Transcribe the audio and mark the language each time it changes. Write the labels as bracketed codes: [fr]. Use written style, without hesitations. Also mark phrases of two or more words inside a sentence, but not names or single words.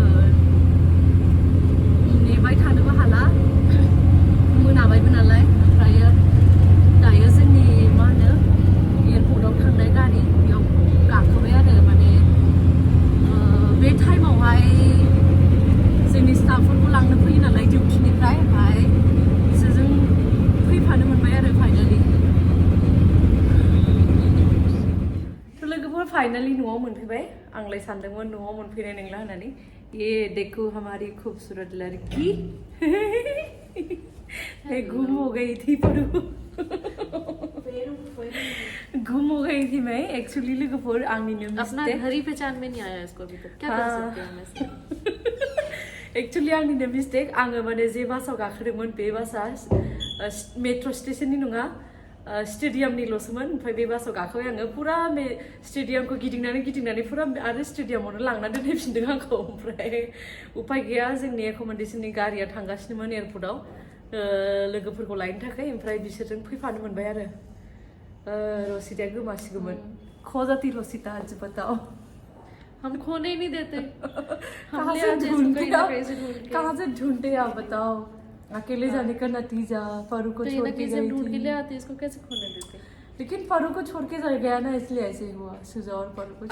[brx] नेबाय थानोबो हाला मोनाबायबो नालाय ओमफ्रायो दायो जोंनि मा होनो एयारपर्टआव थांनाय गारि बेयाव गाखोबाय आरो माने बे टाइमावहाय जोंनि स्टाफफोरखौ लांनो फैयो नालाय डिउटिनिफ्राय ओमफ्राय बिसोरजों फैफानो मोनबाय आरो फाइनालि लोगोफोर फाइनालि न'आव मोनफैबाय आंलाय सानदोंमोन न'आव मोनफैनाय नंला होननानै [hi] ये देखो हमारी खूबसूरत लड़की गुम हो गई थी गुम हो गई थी मैं [brx] एक्चुअली लोगोफोर आंनिनो [hi] अपना घर ही पहचान में नहीं आया इसको अभी तक क्या कर सकते हैं हम ऐसे [brx] एक्चुअली आंनिनो मिस्टेक आङो माने जे बासाव गाखोदोंमोन बे बासा मेट्र' स्टेशननि नङा स्टेडियामनिल'सोमोन ओमफ्राय बे बासाव गाखोबाय आङो पुरा स्टेडियामखौ गिदिंनानै पुरा आरो स्टेडियामावनो लांनानै दोनहैफिनदों आंखौ ओमफ्राय उपाय गैया जोंनि एक'मडेसननि गारिया थांगासिनोमोन एयारपर्टआव लोगोफोरखौ लायनो थाखाय ओमफ्राय बिसोरजों फैफानो मोनबाय आरो रसिदा गोमासिगौमोन खजाति रसिदा [hi] आज बताओ हम खोने ही नहीं देते हम कहाँ ले से आते हैं इसको ढूंढते कहीं ना आप कहीं से ढूंढ के कहाँ से ढूंढते आप बताओ अकेले जाने का नतीजा फरू को कहीं छोड़ ना के कहीं से गई ढूंढ के ले थी आते हैं इसको कैसे खोने देते लेकिन फरू को छोड़ के चल गया ना इसलिए ऐसे हुआ सुजा और फरू को